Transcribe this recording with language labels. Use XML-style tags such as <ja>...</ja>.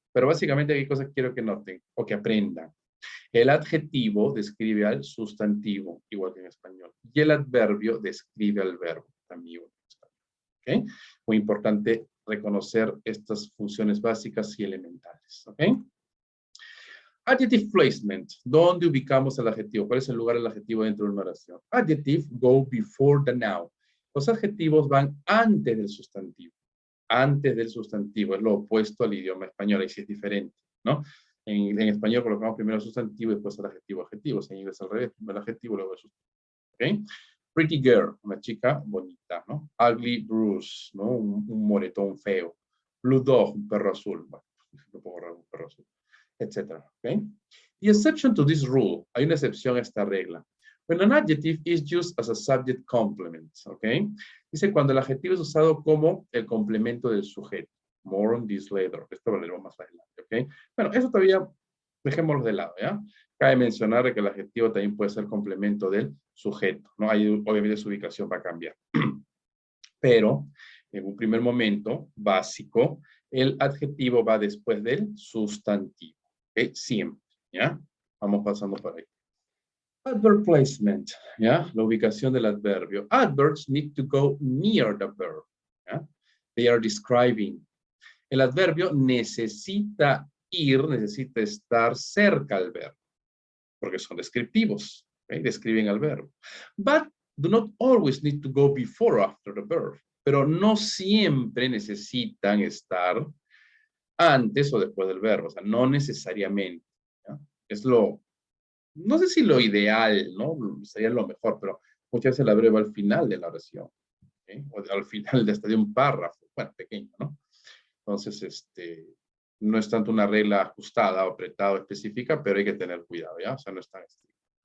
<es>Pero básicamente hay cosas que quiero que noten o que aprendan. El adjetivo describe al sustantivo, igual que en español. Y el adverbio describe al verbo, también igual que en español. ¿Ok? Muy importante reconocer estas funciones básicas y elementales. ¿Ok?</es> <en>Adjective placement.</en> <es>¿Dónde ubicamos el adjetivo? ¿Cuál es el lugar del adjetivo dentro de una oración?</es> <en>Adjective go before the noun.</en> <es>Los adjetivos van antes del sustantivo. Antes del sustantivo. Es lo opuesto al idioma español. Ahí sí es diferente, ¿no? En español colocamos primero el sustantivo y después el adjetivo. Adjetivos. En inglés al revés. Primero el adjetivo, luego el sustantivo. ¿Ok?</es> <en>Pretty girl.</en> <es>Una chica bonita, ¿no?</es> <en>Ugly Bruce,</en> <es>¿no? Un moretón feo.</es> <en>Blue dog.</en> <es>Un perro azul. Bueno, no puedo agarrar un perro azul, etc.</es> <en>Okay? The exception to this rule,</en> <es>hay una excepción a esta regla.</es> <en>When an adjective is used as a subject complement, okay?</en> <es>Dice cuando el adjetivo es usado como el complemento del sujeto.</es> <en>More on this later.</en> <es>Esto lo veremos más adelante, ¿ok? Bueno, eso todavía dejémoslo de lado, ¿ya? Cabe mencionar que el adjetivo también puede ser complemento del sujeto, ¿no? Ahí obviamente su ubicación va a cambiar. Pero en un primer momento básico, el adjetivo va después del sustantivo. ¿Okay? Siempre, ¿ya? Vamos pasando por ahí.</es> <en>Adverb placement,</en> <es>¿ya? La ubicación del adverbio.</es> <en>Adverbs need to go near the verb, ¿ya? They are describing.</en> <es>El adverbio necesita ir, necesita estar cerca al verbo, porque son descriptivos, ¿okay? Describen al verbo.</es> <en>But do not always need to go before or after the verb.</en> <es>Pero no siempre necesitan estar antes o después del verbo, o sea, no necesariamente. ¿Ya? Es lo, no sé si lo ideal, ¿no? Sería lo mejor, pero muchas veces el adverbio va al final de la oración, ¿okay? O al final de un párrafo, bueno, pequeño, ¿no? Entonces, no es tanto una regla ajustada o apretada o específica, pero hay que tener cuidado, ¿ya? O sea, no es tan estricto.</es>